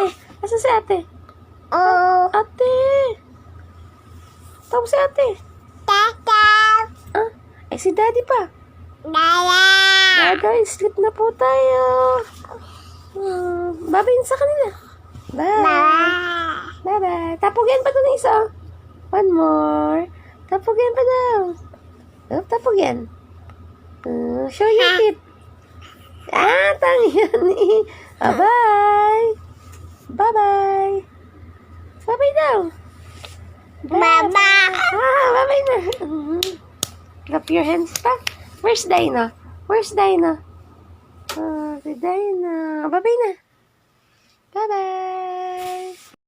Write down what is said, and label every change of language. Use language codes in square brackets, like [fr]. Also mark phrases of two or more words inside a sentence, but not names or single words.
[tl] Asa si ate? Ate. Tawag si ate. Tata. Ah, ay, si Daddy pa. Dada. Daddy, sleep na po tayo. Babayin sa kanila. Bye. Bye. Bye-bye. Tapugyan pa doon isa. [en] One more. [tl] Tapugyan pa daw. Oh, tapugyan. [en] Show your teeth. [tl] Tangiyan eh. [en] Bye-bye. Bye-bye. [tl] Bye-bye daw. Mama. [en] Bye-bye na. Clap your hands pa. Where's Dinah? Where's Dinah? Si Dinah. Bye-bye na. Bye-bye.